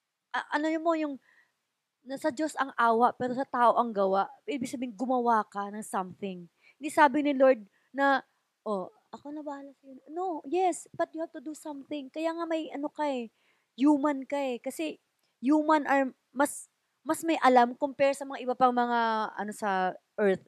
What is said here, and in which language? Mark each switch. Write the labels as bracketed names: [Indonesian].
[Filipino] Ano mo yung, nasa Diyos ang awa, pero sa tao ang gawa. Ibig sabihin, gumawa ka ng something. Hindi sabi ni Lord na, ako na bahala sa'yo. [English] No, yes, but you have to do something. [Filipino] Kaya nga may ka eh, human ka eh. Kasi human are mas may alam compare sa mga iba pang mga sa earth.